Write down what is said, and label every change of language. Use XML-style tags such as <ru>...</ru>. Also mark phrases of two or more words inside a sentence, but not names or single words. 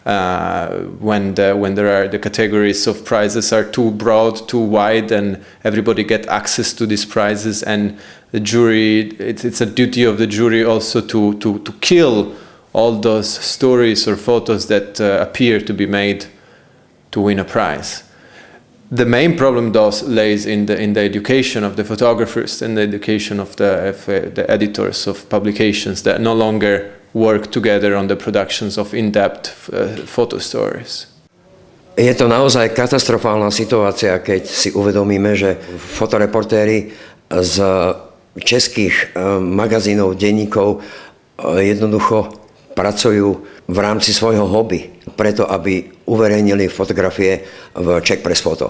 <en>when the categories of prizes are too broad, too wide, and everybody get access to these prizes, and the jury, it's a duty of the jury also to kill all those stories or photos that appear to be made to win a prize. The main problem thus lays in the education of the photographers and the education of the editors of publications that no longer work together on the productions of in-depth photo stories.</en> <sk>Je to naozaj katastrofálna situácia, keď si uvedomíme, že fotoreportéri z českých magazínov, denníkov jednoducho pracujú v rámci svojho hobby, preto aby uverejnili fotografie v Czech Press Photo.</sk>